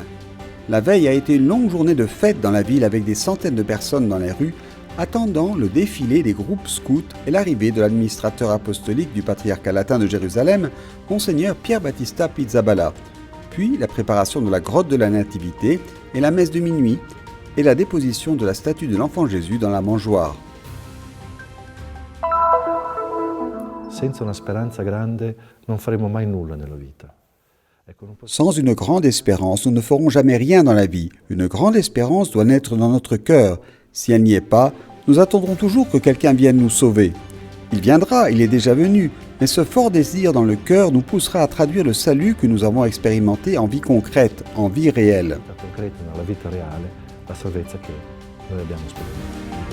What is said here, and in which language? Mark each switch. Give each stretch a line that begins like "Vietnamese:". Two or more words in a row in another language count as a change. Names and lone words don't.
French: La veille a été une longue journée de fête dans la ville avec des centaines de personnes dans les rues, attendant le défilé des groupes scouts et l'arrivée de l'administrateur apostolique du patriarcat latin de Jérusalem, Monseigneur Pierre Battista Pizzaballa, puis la préparation de la grotte de la Nativité et la messe de minuit, et la déposition de la statue de l'enfant Jésus dans la mangeoire.
Italian: Senza una speranza grande non faremo mai nulla nella vita.
French: Sans une grande espérance, nous ne ferons jamais rien dans la vie. Une grande espérance doit naître dans notre cœur. Si elle n'y est pas, nous attendrons toujours que quelqu'un vienne nous sauver. Il viendra, il est déjà venu, mais ce fort désir dans le cœur nous poussera à traduire le salut que nous avons expérimenté en vie concrète, en vie réelle.
Italian: Concreta nella vita reale, la salvezza che noi abbiamo sperimentato.